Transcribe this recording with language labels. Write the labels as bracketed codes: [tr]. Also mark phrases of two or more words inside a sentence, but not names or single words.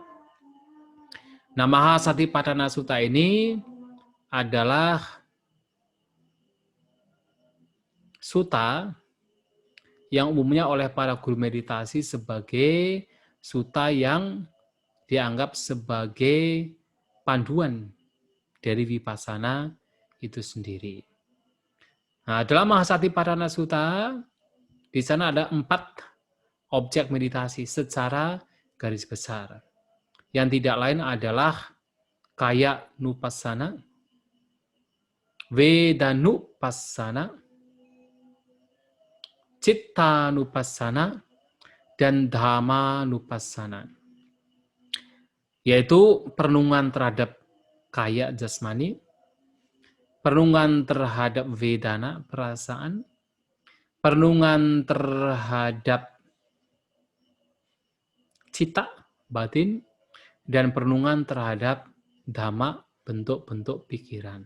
[id] Nah, Mahasatipatthana Sutta ini adalah sutta yang umumnya oleh para guru meditasi sebagai sutta yang dianggap sebagai panduan dari vipassana itu sendiri. Nah, dalam Mahasatipatthana Sutta, di sana ada 4 objek meditasi secara garis besar. Yang tidak lain adalah [pi] kaya nupassana, vedanupassana, cittanupassana, [id] dan dhammanupassana. Yaitu perenungan terhadap kaya jasmani, perenungan terhadap vedana, perasaan, perenungan terhadap cita, batin, dan perenungan terhadap dhamma, bentuk-bentuk pikiran.